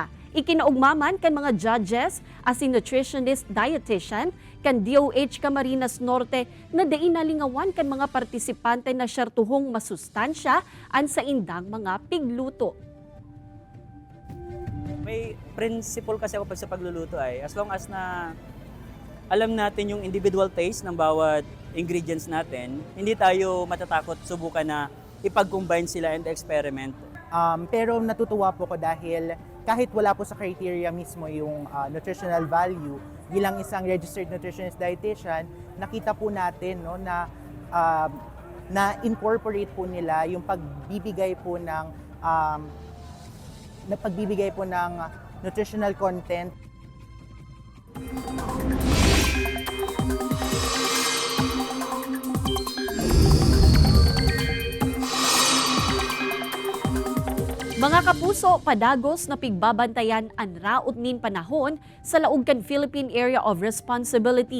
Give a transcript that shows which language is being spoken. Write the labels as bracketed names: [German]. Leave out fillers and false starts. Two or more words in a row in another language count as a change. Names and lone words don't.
[Bikol] Ikinaugmaman kan mga judges asin [English] nutritionist dietitian [Bikol] kan DOH Camarines Norte na dainalingawan kan mga partisipante na syertuhong masustansya an sa indang mga pigluto. [Filipino] May principle kasi ako pag sa pagluluto ay [English] as long as [Filipino] na alam natin yung [English] individual taste [Filipino] ng bawat ingredients natin, hindi tayo matatakot subukan na ipag-combine sila [English] and experiment. [Filipino] Pero natutuwa po ko dahil kahit wala po sa criteria mismo yung [English] nutritional value, [Filipino] bilang isang [English] registered nutritionist dietitian, [Filipino] nakita po natin no, na incorporate po nila yung pagbibigay po ng [English] nutritional content. [Bikol] Mga kapuso, padagos na pigbabantayan ang raot nin panahon sa laog kan Philippine Area of Responsibility.